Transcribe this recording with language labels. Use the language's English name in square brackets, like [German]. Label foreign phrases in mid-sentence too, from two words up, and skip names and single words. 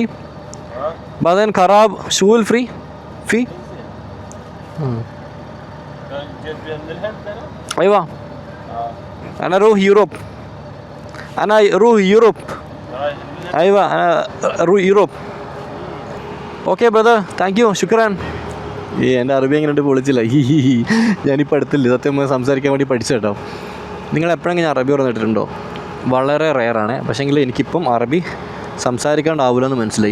[Arabic] بعدين خراب شغل فري؟ في؟ جيت من الهند أنا؟ أيوة أنا أروح يوروب. أيوة أنا أروح يوروب. [English] okay brother, thank you, ശുക്രാൻ. [Malayalam] എൻ്റെ അറബി എങ്ങനെ പൊളിച്ചില്ല. ഞാനിപ്പോൾ അടുത്തില്ല, സത്യം സംസാരിക്കാൻ വേണ്ടി പഠിച്ചു കേട്ടോ. നിങ്ങൾ എപ്പോഴെങ്കിലും ഞാൻ അറബി പറഞ്ഞിട്ടുണ്ടോ? വളരെ റെയറാണ്. പക്ഷേങ്കിൽ എനിക്കിപ്പം അറബി സംസാരിക്കാണ്ടാവില്ല എന്ന് മനസ്സിലായി.